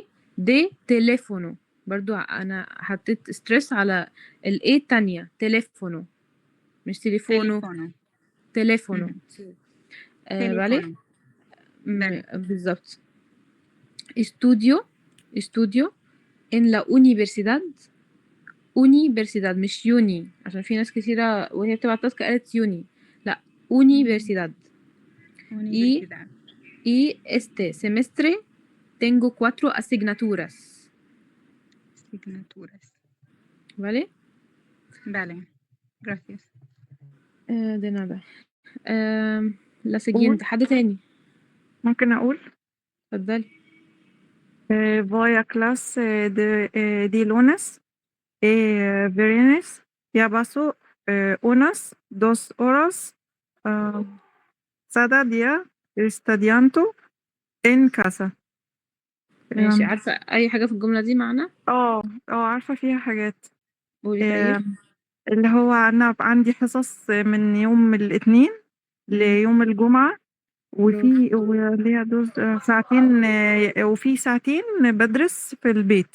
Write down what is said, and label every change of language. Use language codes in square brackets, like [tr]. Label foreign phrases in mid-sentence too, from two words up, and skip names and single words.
[ar] دي تليفونو، برضو انا حطيت ستريس على الاي التانية، تليفونو مش تليفونو. [es] teléfono. vale. بالظبط. estudio en la universidad. [ar] universidad مش يوني، عشان في ناس كتيرة وهي بتبعت تاسك قالت يوني، لا universidad. [es] y este semestre tengo 4 asignaturas. ¿Vale? Vale, gracias. de nada. la siguiente. [ar] حد تاني؟ ممكن أقول اتفضلي. [es] voy a clase de lunes y viernes. Ya paso unas 2 horas cada día estudiando en casa. [ar] ماشي، عارفة أي حاجة في الجملة دي معنى؟ عارفة فيها حاجات. قولي طيب. اللي هو أنا عندي حصص من يوم الاثنين ليوم الجمعة، وفي واللي هي دوز ساعتين، وفي ساعتين بدرس في البيت.